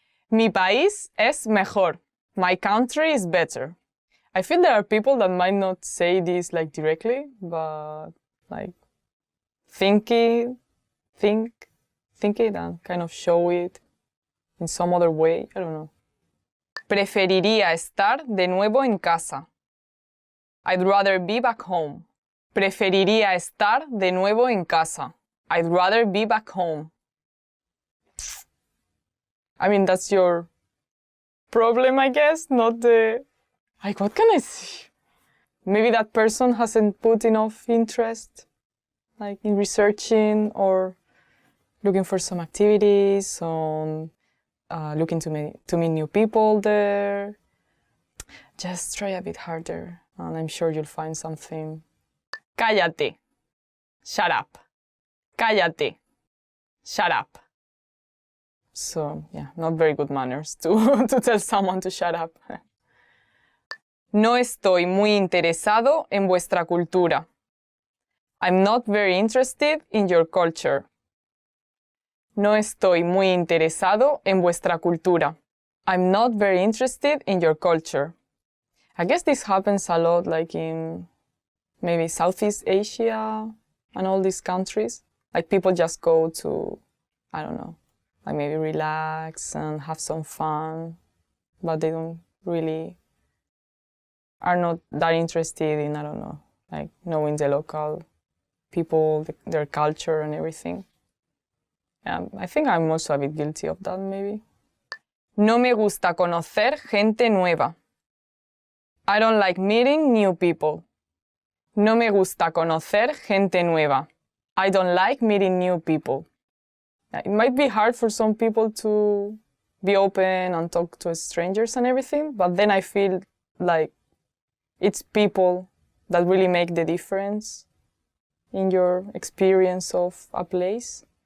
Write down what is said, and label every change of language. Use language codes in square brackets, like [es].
[es] Mi país es mejor. [en] My country is better. I feel there are people that might not say this like directly, but like think it and kind of show it in some other way, I don't know. [es] Preferiría estar de nuevo en casa. [en] I'd rather be back home. [es] Preferiría estar de nuevo en casa. [en] I'd rather be back home. I mean, that's your problem, I guess, not the... Like, what can I say? Maybe that person hasn't put enough interest, like in researching or looking for some activities, on looking to meet new people there. Just try a bit harder, and I'm sure you'll find something. [es] Cállate. [en] Shut up. Cállate. Shut up. So, yeah, not very good manners to tell someone to shut up. [es] No estoy muy interesado en vuestra cultura. [en] I'm not very interested in your culture. [es] No estoy muy interesado en vuestra cultura. [en] I'm not very interested in your culture. I guess this happens a lot, like in maybe Southeast Asia and all these countries. Like people just go to, I don't know, like maybe relax and have some fun, but they don't really, are not that interested in, I don't know, like knowing the local people, their culture and everything. I think I'm also a bit guilty of that, maybe. [es] No me gusta conocer gente nueva. [en] I don't like meeting new people. [es] No me gusta conocer gente nueva. [en] I don't like meeting new people. It might be hard for some people to be open and talk to strangers and everything, but then I feel like it's people that really make the difference in your experience of a place.